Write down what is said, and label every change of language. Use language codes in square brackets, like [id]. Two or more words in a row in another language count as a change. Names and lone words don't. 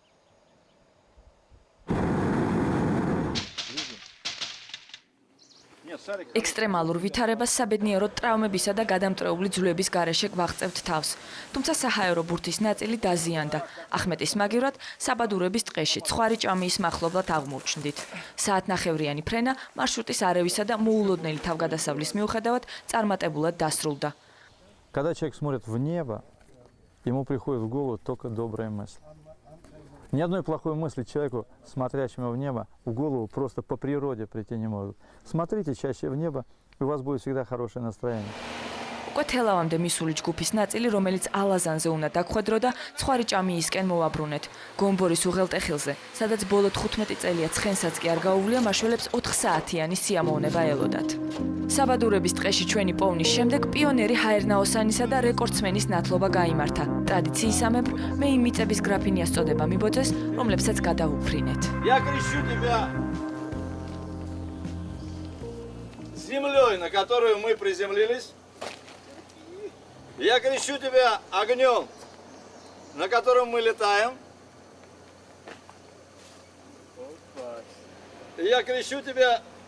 [ru] Нет, [ka] ექსტრემალურ ვითარებას საბედნიეროდ ტრავმებისა და გადამტრეული ძვლების გარეშე გვაღწევთ თავს. თუმცა საჰაერო ბურთის ნაწილი დაზიანდა. ახმეტის მაგივრად საბადურების ტყეში ცხარი ჭამიის მახლობლად აღმოჩნდით. საათნახევრიანი ფრენა მარშრუტის არევისა და მოულოდნელი თავგადასავლის მიუხედავად წარმატებულად დასრულდა. [ru] Когда человек смотрит в небо, ему приходит в голову только добрая мысль. Ни одной плохой мысли человеку, смотрящему в небо, в голову просто по природе прийти не может. Смотрите чаще в небо, и у вас будет всегда хорошее настроение. [ka] უკვე თელავამდე მისული ჯგუფის ნაწილი, რომელიც ალაზანზე უნდა დაგხვედრო და ცხარი ჭამიისკენ მოვაბრუნეთ. გომბორის უღელტეხილზე, სადაც ბოლო 15 წელია ცხენსაც კი არ გაუვლია, მაშველებს 4 საათიანი სიამოვნება ელოდათ. საბადურების ტყეში ჩვენი პოვნის შემდეგ პიონერი ჰაერნაოსანისა და რეკორდსმენის ნათლობა გაიმართა. ტრადიციისამებრ მე იმ მიწების გრაფინიას წოდება მიბოძეს, რომლებსაც გადავუფრინეთ. [ru] Я крещу тебя землей, на которую мы приземлились. Я крещу тебя огнем, на котором мы летаем. Я крещу тебя...